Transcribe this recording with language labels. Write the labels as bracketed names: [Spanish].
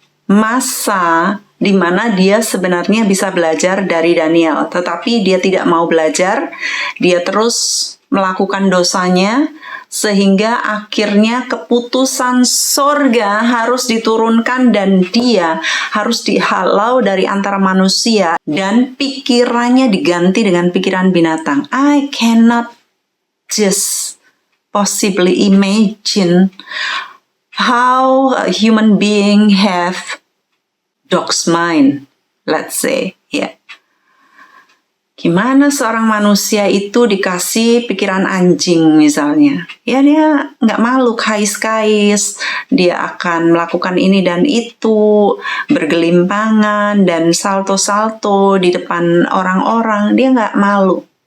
[Indonesian] masa di mana dia sebenarnya bisa belajar dari Daniel, tetapi dia tidak mau belajar, dia terus melakukan dosanya, sehingga akhirnya keputusan sorga harus diturunkan dan dia harus dihalau dari antara manusia dan pikirannya diganti dengan pikiran binatang. [English] I cannot just possibly imagine how a human being have dog's mind, let's say, ya. [Indonesian] Gimana seorang manusia itu dikasih pikiran anjing misalnya. Ya dia nggak malu, kais-kais, dia akan melakukan ini dan itu, bergelimpangan dan salto-salto di depan orang-orang, dia nggak malu.